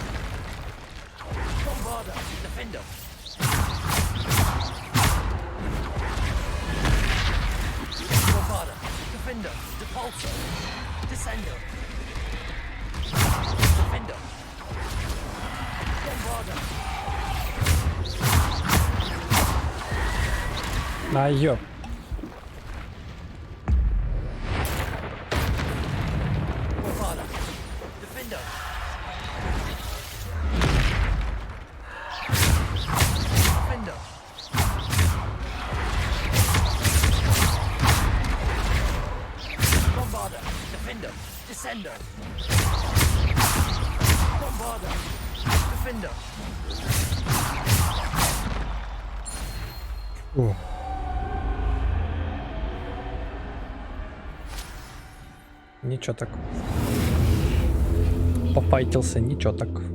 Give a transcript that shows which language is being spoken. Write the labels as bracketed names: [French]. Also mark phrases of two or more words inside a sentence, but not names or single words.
[Russian] Bombarder. Defender. Bombarder. Defender. Depulsor. Descender. Defender. Bombarder. А, ёп. Bombarder. Defender. Defender. Bombarder. Defender. Descender. Bombarder. Defender. Фу. Ничего так. Попайтился, ничего так.